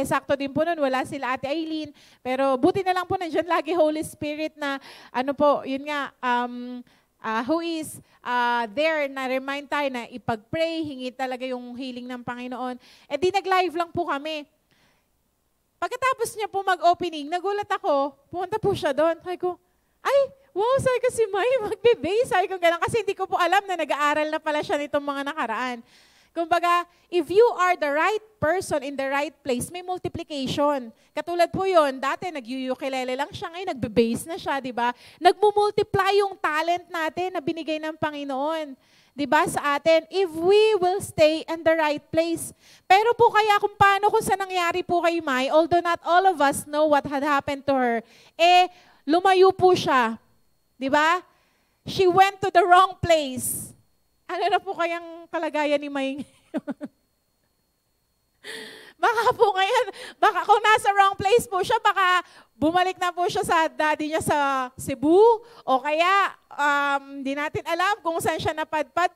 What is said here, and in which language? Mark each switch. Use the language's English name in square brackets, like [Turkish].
[Filipino] Sakto din po nun, wala sila Ate Aileen. Pero buti na lang po nandiyan lagi Holy Spirit na, ano po, yun nga, [English] who is there [Filipino] na remind tayo na ipag-pray, hingi talaga yung healing ng Panginoon. Di nag-live lang po kami. Pagkatapos niya po mag-opening, nagulat ako, pumunta po siya doon. Sabi ko, ay, wow, sabi ko si May, magbe-base. Sabi ko gano'n, kasi hindi ko po alam na nag-aaral na pala siya nitong mga nakaraan. [English] Kumbaga, if you are the right person in the right place, may multiplication. [Filipino] Katulad po yon, dati nag-ukulele lang siya, ngayon nagbe-base na siya, di ba? Nagmumultiply yung talent natin na binigay ng Panginoon. Di ba, sa atin, [English] if we will stay in the right place. [Filipino] Pero po kaya kung paano, kung saan nangyari po kay Mai, [English] although not all of us know what had happened to her, [Filipino] lumayo po siya. Di ba? [English] She went to the wrong place. [Filipino] Ano na po kayang kalagayan ni May? Baka po ngayon, baka kung nasa wrong place po siya, baka bumalik na po siya sa daddy niya sa Cebu, o kaya di natin alam kung saan siya napadpad.